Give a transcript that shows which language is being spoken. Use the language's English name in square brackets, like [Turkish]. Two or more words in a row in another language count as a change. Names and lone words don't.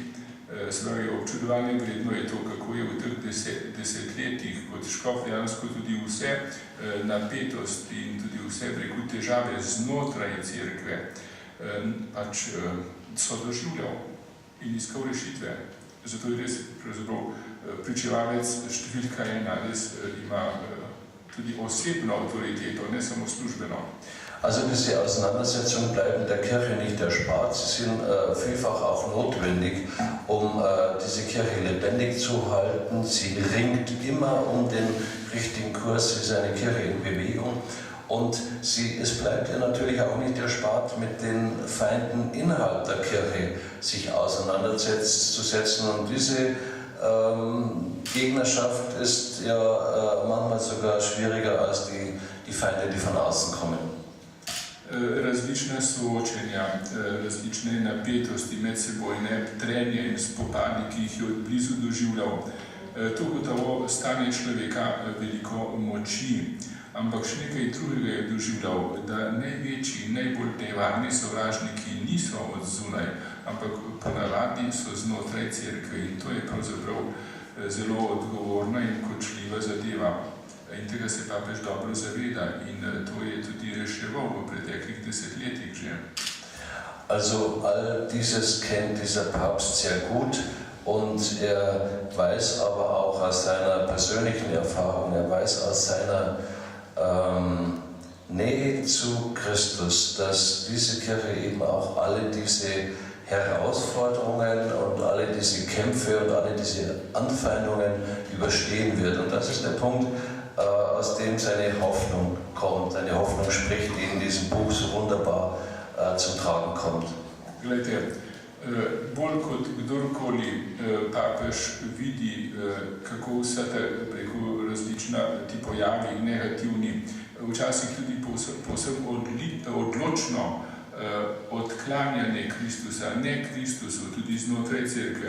[Slovenian] Spravi, občudovanje vredno je to, kako je v teh desetletjih kot škof dejansko tudi vse napetosti in tudi vse težave znotraj cerkve so doživljal in iskal rešitve. Zato je res pričevalec številka ena, res ima tudi osebno avtoriteto, ne samo službeno. [German] Also diese Auseinandersetzungen bleiben der Kirche nicht erspart, sie sind vielfach auch notwendig, um diese Kirche lebendig zu halten. Sie ringt immer um den richtigen Kurs, sie ist eine Kirche in Bewegung und es bleibt ihr natürlich auch nicht erspart, mit den Feinden innerhalb der Kirche sich auseinanderzusetzen. Und diese Gegnerschaft ist ja manchmal sogar schwieriger als die Feinde, die von außen kommen. [Slovenian] Različna soočenja, različne napetosti, medsebojne trenje in spopadi, ki jih je od blizu doživljal. To gotovo stane človeka veliko moči, ampak še nekaj drugega je doživljal, da največji, najbolj nevarni sovražniki niso od zunaj, ampak ponavadi so znotraj cerkve in to je pravzaprav zelo odgovorna in kočljiva zadeva. In tega se papež dobro zaveda in to je tudi reševal v preteklih desetletjih že. [German] Also all dieses kennt dieser Papst sehr gut und er weiß aber auch aus seiner persönlichen Erfahrung, er weiß aus seiner Nähe zu Christus, dass diese Kirche eben auch alle diese Herausforderungen und alle diese Kämpfe und alle diese Anfeindungen überstehen wird. Und das ist der Punkt, aus dem seine Hoffnung kommt, eine Hoffnung spricht, die in diesem Buch so wunderbar zum Tragen kommt. [Slovenian] Glejte, bolj kot kdorkoli papež vidi, kako vsa ta različna ti pojavi negativni, včasih tudi povsem odločno odklanjanje Kristusa, ne Kristusu, tudi znotraj cerkve.